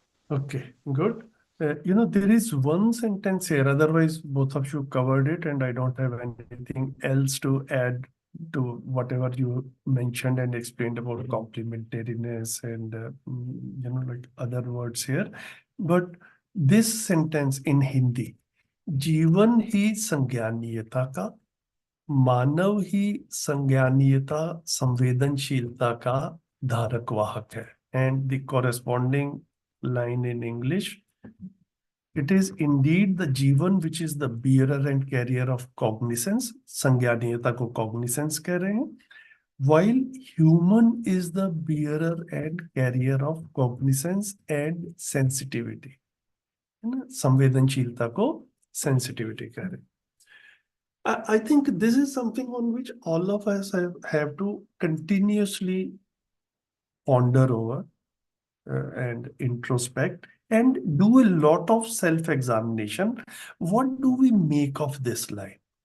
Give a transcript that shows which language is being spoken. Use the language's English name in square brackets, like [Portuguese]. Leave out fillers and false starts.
[English] Okay, good. There is one sentence here, otherwise both of you covered it, and I don't have anything else to add to whatever you mentioned and explained about complementariness and like other words here. But this sentence in Hindi, [Hindi] जीवन ही संज्ञानीयता का, मानव ही संज्ञानीयता संवेदनशीलता का धारक वाहक है. [English] And the corresponding line in English, it is indeed the Jivan which is the bearer and carrier of cognizance, [Hindi] संज्ञानीयता को cognizance कह रहे हैं, [English] while human is the bearer and carrier of cognizance and sensitivity. [Hindi] है ना, संवेदनशीलता को sensitivity कह रहे हैं. [English] I think this is something on which all of us have to continuously ponder over and introspect and do a lot of self-examination. What do we make of this line?